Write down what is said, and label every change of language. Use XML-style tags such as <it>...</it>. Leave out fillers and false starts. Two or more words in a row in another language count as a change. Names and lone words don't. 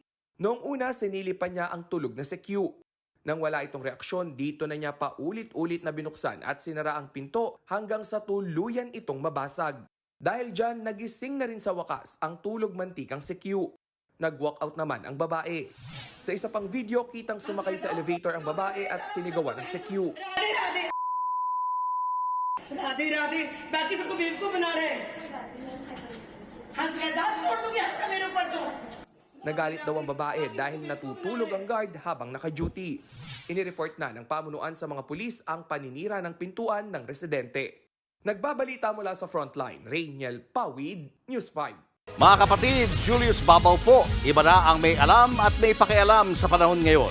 <tl>Noong una, sinilipan niya ang tulog na si Q. Nang wala itong reaksyon, dito na niya paulit-ulit na binuksan at sinara ang pinto hanggang sa tuluyan itong mabasag. Dahil dyan, nagising na rin sa wakas ang tulog mantikang si Q. Nag-walkout naman ang babae. Sa isa pang video, kitang sumakay sa elevator ang babae at sinigawan ng si Q.</tl> <hi>राधे बाकी सबको बेवकूफ बना रहे हंस गया दांत तोड़ दूंगी हंसना मेरे ऊपर तो</hi> <tl>Nagalit daw ang babae dahil natutulog ang guard habang naka-duty. Inireport na ng pamunuan sa mga pulis ang paninira ng pintuan ng residente. Nagbabalita mula sa Frontline, Rainiel Pawid, News 5. Mga kapatid, Julius Babaw po. Iba na ang may alam at may pakialam sa panahon ngayon.</tl>